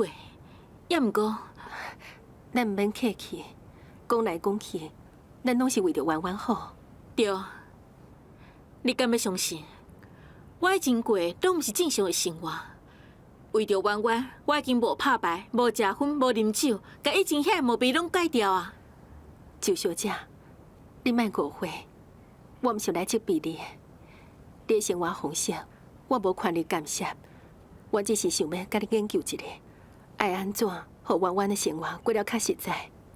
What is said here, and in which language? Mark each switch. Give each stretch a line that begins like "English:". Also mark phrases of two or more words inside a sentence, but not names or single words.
Min Nan Chinese: 也毋过，咱毋免客气，讲来讲去，咱拢是为着弯弯好。对，你敢要相信？我以前过拢毋是正常的生活，为着弯弯，我已经无拍牌、无食薰、无啉酒，甲以前遐毛病拢改掉啊。周小姐，你莫误会，我毋是来责备你。你的生活方式，我无权利干涉。我只是想要甲你研究一下，爱安怎互弯弯的生活过了较实在。